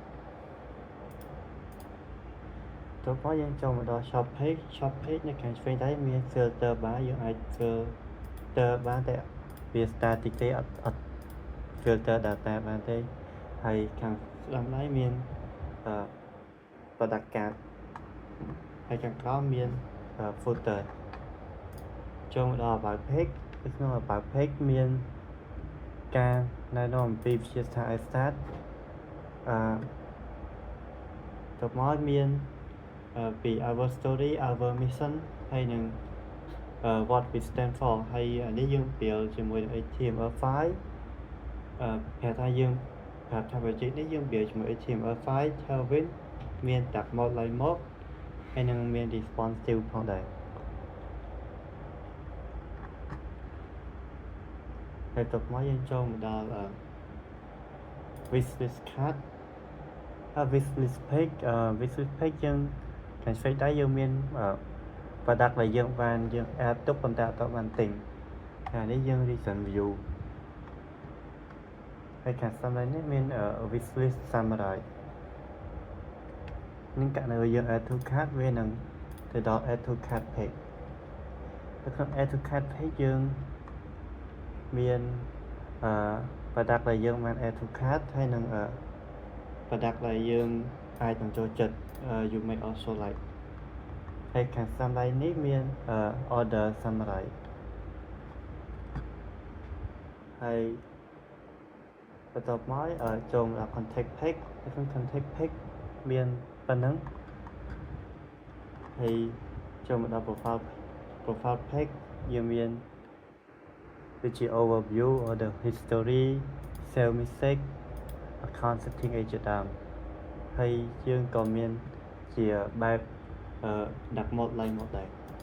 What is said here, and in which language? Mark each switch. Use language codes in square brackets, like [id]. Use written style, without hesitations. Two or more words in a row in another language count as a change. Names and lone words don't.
[km] តោះមកយើងចូលមកដល់ [en] shop page [km] នៅខាងឆ្វេងដៃមាន [en] filter bar [km] យើងអាច filter បានតែវា static ទេអត់ [en] filter data [km] បានទេហើយខាងស្ដាំដៃមាន [en] product card [km] ហើយខាងក្រោមមាន footer ចូលមកដល់ [en] about page [km] នៅក្នុង [en] about page [km] មានការណែនាំអំពីវិទ្យាស្ថាន Start តបមកមានពី [en] our story our mission [km] ហើយនឹង [en] what we stand for [km] ហើយនេះយើង build ជាមួយ HTML5 ប្រាប់ថាយើងប្រាប់ថា project នេះយើង build ជាមួយ HTML5 Tailwind មាន [en] tab mode [km] ឡើងមកហើយនឹងមាន responsive ផងដែរ ហើយតបមកយើងចូលមកដល់ [en] wishlist card wishlist page [km] យើងខាងឆ្វេងដៃយើងមាន product ដែលយើងបានយើង add ទុកប៉ុន្តែអត់បានទិញហើយនេះយើង [en] recent view [km] ហើយខាងស្ដាំដៃនេះមាន [en] wishlist summary [km] នឹងករណីយើង [en] add to cart [km] វានឹងទៅដល់ [en] add to cart page [km] នៅក្នុង [en] add to cart page [km] យើងមានproduct ដែលយើងបាន [en] add to cart [km] ហើយនឹងproduct ដែលយើងអាចនឹងចូលចិត្ត [en] you may also like [km] ហើយខាងស្ដាំដៃនេះមាន [en] order summary [km] ហើយបន្ទាប់មកចូលមកដល់ [en] contact page [km] នៅក្នុង [en] contact page [km] មានប៉ុណ្ណឹងហើយចូលមកដល់ [en] profile page [km] យើងមានដូចជា [en] overview order history sale message account setting [km] អីជាដើមហើយយើងក៏មានជាបែបដាក់ mode ឡើងមកដែរ